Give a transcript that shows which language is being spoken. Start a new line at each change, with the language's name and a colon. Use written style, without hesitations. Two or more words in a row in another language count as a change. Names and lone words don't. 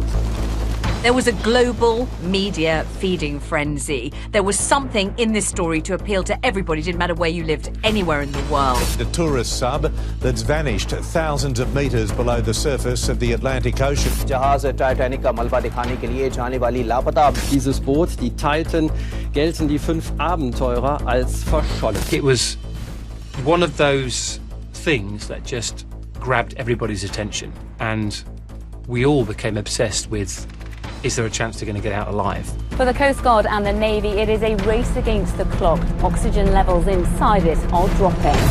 English: There was a global media feeding frenzy. There was something in this story to appeal to everybody, didn't matter where you lived, anywhere in the world. The tourist sub that's vanished thousands of metres below the surface of the Atlantic Ocean.
Hindi: Titanic का मलबा दिखाने के लिए जाने वाली लापता.
German: Dieses Boot, die Titan, gelten die 5 Abenteurer als verschollen.
English: It was one of those things that just grabbed everybody's attention, and we all became obsessed with, is there a chance they're going to get out alive? For the Coast Guard and the Navy, it is a race against the clock. Oxygen levels inside it are dropping.